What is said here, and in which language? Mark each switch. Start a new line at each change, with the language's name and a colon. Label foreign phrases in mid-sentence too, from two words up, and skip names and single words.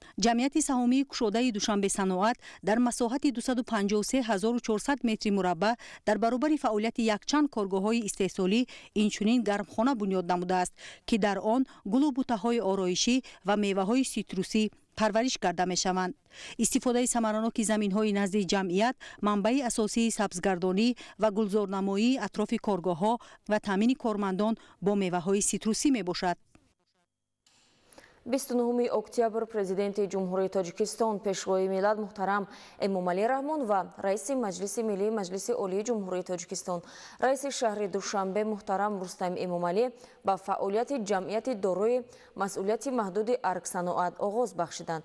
Tajik: Ҷамъияти саҳомии кушодаи Душанбе саноат дар масоҳати 253400 метри мураббаъ дар баробари фаъолияти якчанд коргоҳҳои истеҳсолӣ инчунин гармхона бунёд намудааст ки дар он гул ва бутаҳои ороишӣ ва меваҳои ситрусӣ парвариш карда мешаванд. Истифодаи самарноки заминҳои назди ҷамъият манбаи асосии сабзгардонӣ ва гулзорнамоии атрофи коргоҳҳо ва таъмини кормандон бо меваҳои ситрусӣ мебошад. 29 октябр президенти ҷумҳурии тоҷикистон пешвои миллат муҳтарам эмомалӣ раҳмон ва раиси маҷлиси миллии маҷлиси олии ҷумҳурии тоҷикистон раиси шаҳри душанбе муҳтарам рустам эмомалӣ ба фаъолияти ҷамъияти дорои масъулияти маҳдуди аргсаноат оғоз бахшиданд.